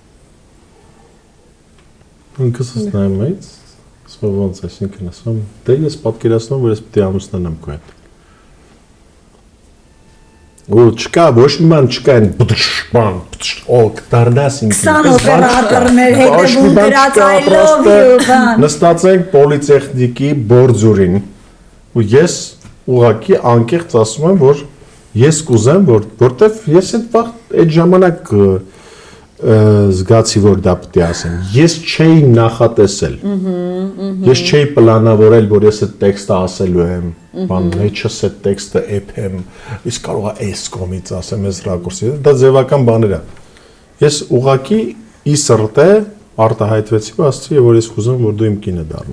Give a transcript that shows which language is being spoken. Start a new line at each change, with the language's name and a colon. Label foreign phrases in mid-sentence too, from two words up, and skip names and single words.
Armenian: Ինքս նայում էի, ոնց այսինքն ասում, դե ես պատկերացնում եմ, որ ես պետք է ամուսնանամ քո հետ։ Ու չկա, ոչ մի բան չկա այն բան, դառնաս ինքն։ 20 օպերատորներ հետևում դրած
English: I love you
Armenian: բան։ Նստած ենք պոլիտեխնիկի բորձուրին ու ես ուղղակի անկեղծ ասում եմ, որ ես կուզեմ, որտեվ ես այդ ժամանակ զգացի, որ դա պետք է ասեմ։ Ես չէի նախատեսել։ Ես չէի պլանավորել, որ ես այդ տեքստը ասելու եմ, բան մեջս այդ տեքստը էփեմ, իսկ կարող է այս կողմից ասեմ, այս ռակուրսից, դա ձևական բաներ է։ Ես ուղղակի ի սրտե արտահայտվեցի ու ասացի, որ ես կուզեմ, որ դու իմ կինը դառնաս։